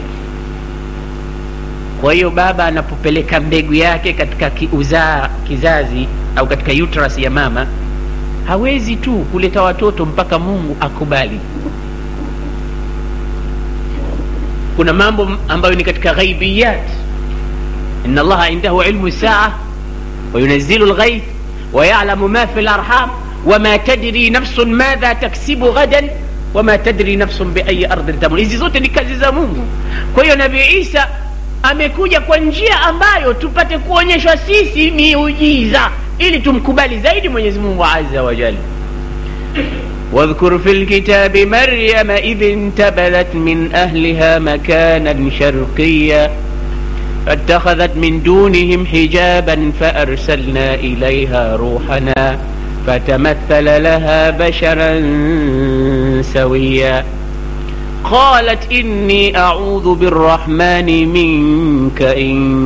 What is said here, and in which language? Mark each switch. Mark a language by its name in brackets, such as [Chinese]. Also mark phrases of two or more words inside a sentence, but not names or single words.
[Swahili] Kwa hiyo baba anapopeleka mbegu yake katika kizazi au katika uterus ya mama, hawezi tu kuleta watoto mpaka Mungu akubali. Kuna mambo ambayo ni katika ghaibiyat. [Arabic] إن الله عنده علم الساعة وينزل الغيث ويعلم ما في الأرحام وما تدري نفس ماذا تكسب غدا وما تدري نفس بأي أرض تموت. [Swahili] Hizi zote ni kazi za Mungu. Kwa hiyo Nabii Isa amekuja kwa njia ambayo tupate kuonyeshwa sisi miujiza ili tumkubali zaidi Mwenyezi Mungu [Arabic] عز وجل. واذكر في الكتاب مريم إذ انتبذت من أهلها مكانا شرقيا فاتخذت من دونهم حجابا فأرسلنا إليها روحنا فتمثل لها بشرا سويا قالت إني أعوذ بالرحمن منك إن